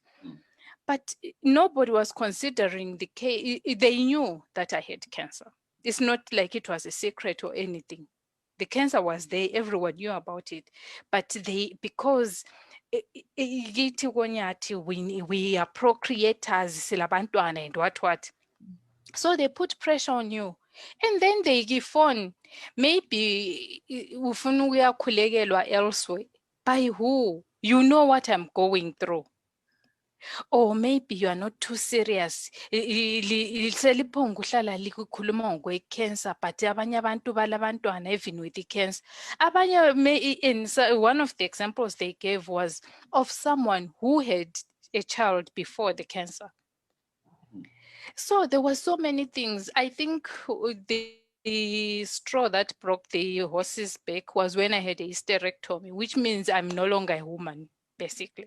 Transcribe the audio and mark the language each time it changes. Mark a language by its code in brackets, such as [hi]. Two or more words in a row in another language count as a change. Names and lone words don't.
[en] But nobody was considering the case. They knew that I had cancer. It's not like it was a secret or anything. The cancer was there, everyone knew about it. But because we are procreators, silabantwana and what. So they put pressure on you. And then they give phone. Maybe we are elsewhere. By who? You know what I'm going through. Or maybe you are not too serious. Cancer, but [nd] abanye abantu balabantwana [en] even with the cancer. One of the examples they gave was of someone who had a child before the cancer. So there were so many things. I think the straw that broke the horse's back was when I had a hysterectomy, which means I'm no longer a woman, basically.